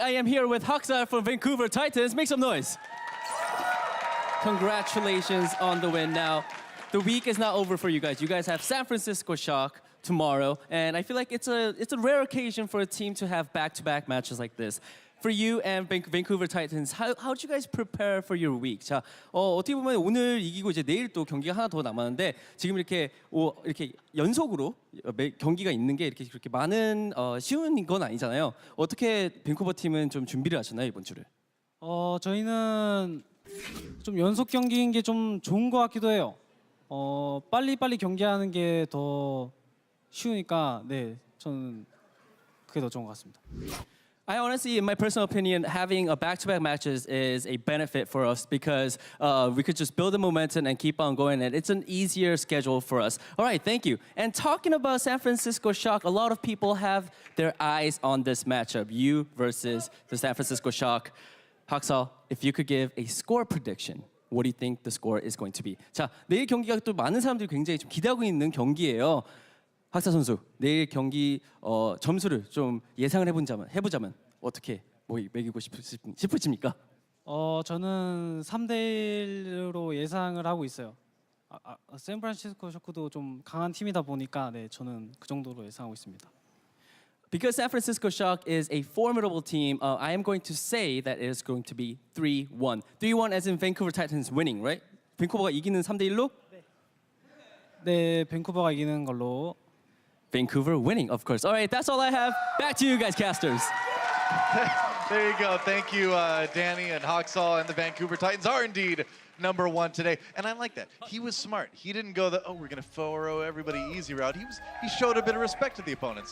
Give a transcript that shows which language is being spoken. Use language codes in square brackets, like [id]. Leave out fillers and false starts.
[en] I am here with Hoxall from Vancouver Titans. Make some noise. Congratulations on the win. Now, the week is not over for you guys. You guys have San Francisco Shock tomorrow, and I feel like it's a rare occasion for a team to have back-to-back matches like this. For you and Vancouver Titans, how did you guys prepare for your week? [ko] 자, 어떻게 보면 오늘 이기고 이제 내일 또 경기가 하나 더 남았는데 지금 이렇게 연속으로 경기가 있는 게 이렇게 그렇게 많은 쉬운 건 아니잖아요. 어떻게 밴쿠버 팀은 좀 준비를 하셨나요 이번 주를? 저희는 좀 연속 경기인 게 좀 좋은 것 같기도 해요. 빨리 경기하는 게 더 쉬우니까 네, 저는 그게 더 좋은 것 같습니다. [en] I honestly, in my personal opinion, having a back-to-back matches is a benefit for us because we could just build the momentum and keep on going, and it's an easier schedule for us. All right, thank you. And talking about San Francisco Shock, a lot of people have their eyes on this matchup, you versus the San Francisco Shock. Hoxall, if you could give a score prediction, what do you think the score is going to be? [ko] 자, 내일 경기가 또 많은 사람들이 굉장히 좀 기대하고 있는 경기예요. 학사 선수, 내일 경기 점수를 좀 예상을 해보자면 어떻게 매기고 싶으십니까? 저는 3대1로 예상을 하고 있어요. 샌프란시스코 쇼크도 좀 강한 팀이다 보니까 네, 저는 그 정도로 예상하고 있습니다. [en] Because San Francisco Shock is a formidable team, I am going to say that it is going to be 3-1. 3-1 as in Vancouver Titans winning, right? [ko] 밴쿠버가 이기는 3대1로? 네, 밴쿠버가 이기는 걸로. [en] Vancouver winning, of course. All right, that's all I have. Back to you guys, casters. There you go. Thank you, Danny and Hoxall, and the Vancouver Titans are indeed #1 today. And I like that. He was smart. He didn't go we're going to 4-0 everybody easy route. He showed a bit of respect to the opponents.